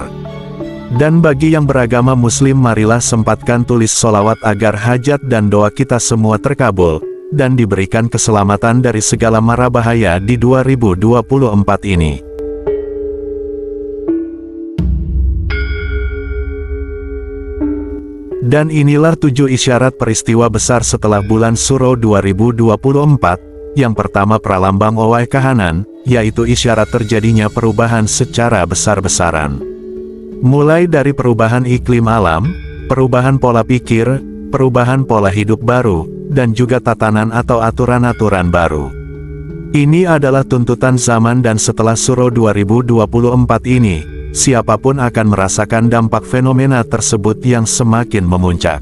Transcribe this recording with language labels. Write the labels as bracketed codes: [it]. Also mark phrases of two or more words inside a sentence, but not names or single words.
[id] Dan bagi yang beragama Muslim, marilah sempatkan tulis sholawat agar hajat dan doa kita semua terkabul, dan diberikan keselamatan dari segala mara bahaya di 2024 ini. Dan inilah 7 isyarat peristiwa besar setelah bulan Suro 2024. Yang pertama, [jv] pralambang owai kahanan, [id] yaitu isyarat terjadinya perubahan secara besar-besaran. Mulai dari perubahan iklim alam, perubahan pola pikir, perubahan pola hidup baru, dan juga tatanan atau aturan-aturan baru. Ini adalah tuntutan zaman, dan setelah Suro 2024 ini, siapapun akan merasakan dampak fenomena tersebut yang semakin memuncak.